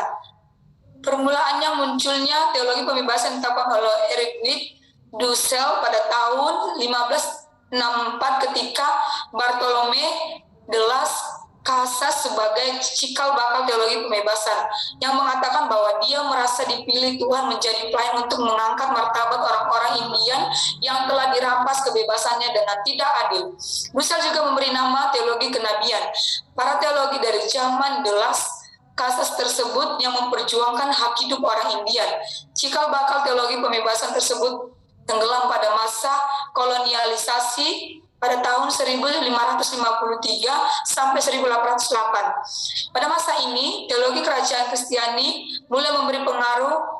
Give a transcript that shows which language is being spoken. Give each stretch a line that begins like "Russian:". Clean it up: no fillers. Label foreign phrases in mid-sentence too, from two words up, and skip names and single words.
Indonesian: Permulaannya munculnya teologi pembebasan ditetapkan oleh Eric Witt Dussel pada tahun 1564 ketika Bartolome de las Casas sebagai cikal bakal teologi pembebasan yang mengatakan bahwa dia merasa dipilih Tuhan menjadi pelayan untuk mengangkat martabat orang-orang Indian yang telah dirampas kebebasannya dengan tidak adil. Dussel juga memberi nama teologi kenabian. Para teologi dari zaman de las Casas tersebut yang memperjuangkan hak hidup orang Indian. Cikal bakal teologi pembebasan tersebut tenggelam pada masa kolonialisasi pada tahun 1553 sampai 1808. Pada masa ini, teologi kerajaan Kristiani mulai memberi pengaruh.